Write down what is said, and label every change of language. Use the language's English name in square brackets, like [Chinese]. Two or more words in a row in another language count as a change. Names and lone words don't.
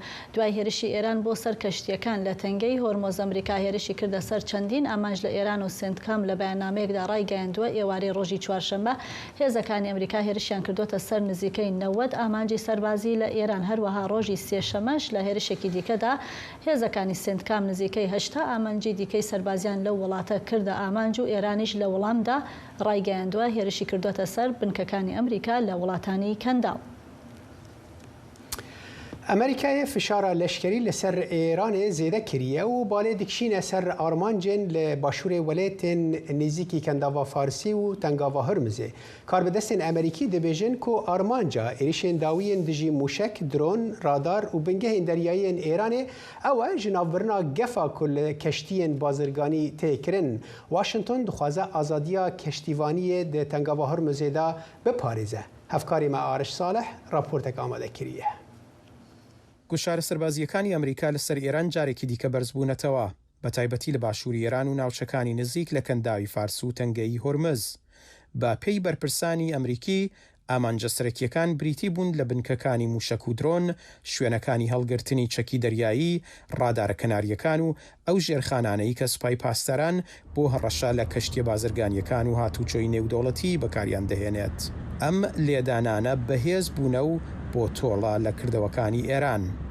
[Central Kurdish] دوای هێرشی ئێران بۆ سەر کەشتیەکان لە تەنگەی هۆرمۆز ئەمریکا هێرشی کردە سەر چەندین ئامانج لە ئێران و سنتکام لە بەیاننامەیەکدا ڕایگەیاندووە ئێوارەی ڕۆژی چوارشەممە هێزەکانی ئەمریکا هێرشیان کردوتە سەر نزیکەی 90 ئامانجی سەربازی لە ئێران هەروەها ڕۆژی سێشەمەش لە هێرشێکی دیکەدا هێزەکانی سنتکام نزیکەی 80 ئامانجی دیکەی سەربازیان لەو وڵاتە کردە ئامانج و ئێرانیش لە وەڵامدا ڕایگەیاندووە هێرشی کردوتە سەر بنکەکانی ئەمریکا لە وڵاتانی کەنداڵ. [Kurdish] ئەمریکای فشارە لەشکری لەسەر ئێرانێ زێدە کریە و بالێ دکشینە سەر ئارمانجێن لە باشوورێ وەلێتên نزیکی کەنداوا فارسی و تەنگاوا هەرمزێ کاربدەستên ئەمریکی دەبێژن کو ئارمانجا عێریشên dawiyên dijî mûşek dron radar û bingehên deryayî ئێرانê ew e ji navbirina gefa ku li keştiyên bazirganî tê kirin Washington dixwaze azadiya keştîvaniyê di tengava Hurmuzê da biparêze. Hevkarê me Ariş Saleh raportek amade kiriye. [Central Kurdish] گوشارە سەربازیەکانی ئەمریکا لەسەر ئێران جارێکی دیکە بەرزبوونەتەوە بە تایبەتی لە باشووری ئێران و ناوچەکانی نزیک لە کەنداوی فارس و تەنگەی هۆرمز بە پێی بەرپرسانی ئەمریکی ئامانجە سەرەکیەکان بریتی بوون لە بنکەکانی موشک و درۆن شوێنەکانی هەڵگرتنی چەکی دەریایی ڕادارە کەناریەکان و ئەو ژێرخانانەی کە سوپای پاسداران بۆ هەڕەشە لە کەشتیە بازرگانیەکان و هاتوچۆی نێودەوڵەتی بەکاریان دەهێنێت ئەم لێدانانە بەهێز بوونە و بۆ تۆڵە لە کردەوەکانی ئێران.